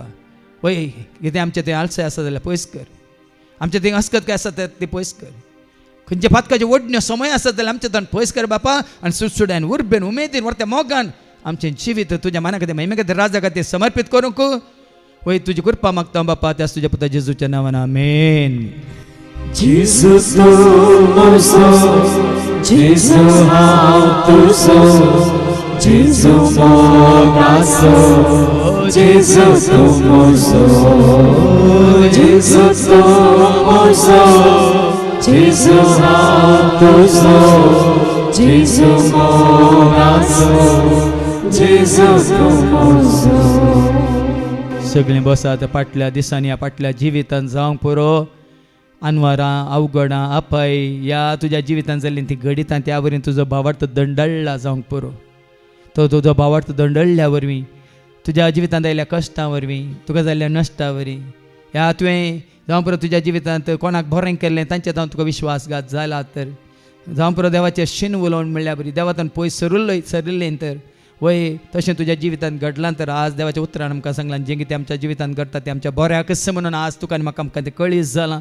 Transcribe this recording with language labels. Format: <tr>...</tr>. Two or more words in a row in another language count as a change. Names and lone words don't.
<kok>वय कितें आमचें तें आलसाय आसा जाल्यार पयस कर. आमचें तें अस्कत काय आसा तें पयस कर. खंयचे फातकाचे वडण्यो समय आसत जाल्यार आमचें ताण पयस कर बापा. आनी सुटसुड्यान उर्बेन उमेदीन व्हरत्या मोगान आमचें जिवीत तुज्या मना खातीर महिमे खातीर राजा खातीर समर्पीत करूंक वय तुजी कृपा मागता बापा. त्याच तुज्या पुता जेजूच्या नांवान आमेन. Jesus tu mozo, Jesus how tu Jesus mogaso, Jesus tu mozo, Jesus tu mozo, Jesus how tu Jesus mogaso, Jesus tu mozo. सगळीं बसात फाटल्या दिसांनी, फाटल्या जिवितान जावंक पुरो अनवरां, अवघडां, अपाय ह्या तुज्या जिवितान जाल्ली ती घडितां त्या वरवीं तुजो भावार्थ दंडळ्ळा जावंक पुरो. तो तुजो भावार्थ दंडळ्ळ्या वरवीं, तुज्या जिवितांत आयिल्ल्या कश्टां वरवीं, तुका जाल्ल्या नश्टा वरवीं ह्या तुवें जावं पुरो तुज्या जिवितांत कोणाक बरें केल्लें तांचे जावन तुका विश्वासघात जाला तर जावं पुरो देवाचें शीन उलोवन म्हणल्या बरी, देवातान पयस सरिल्लें तर वय तशें तुज्या जिवितांत घडलां तर आज देवाच्या उतरान आमकां सांगलां जें कितें आमच्या जिवितांत घडटा तें आमच्या बऱ्याकच म्हणून आज तुका आनी म्हाका आमकां तें कळीस जालां.</kok>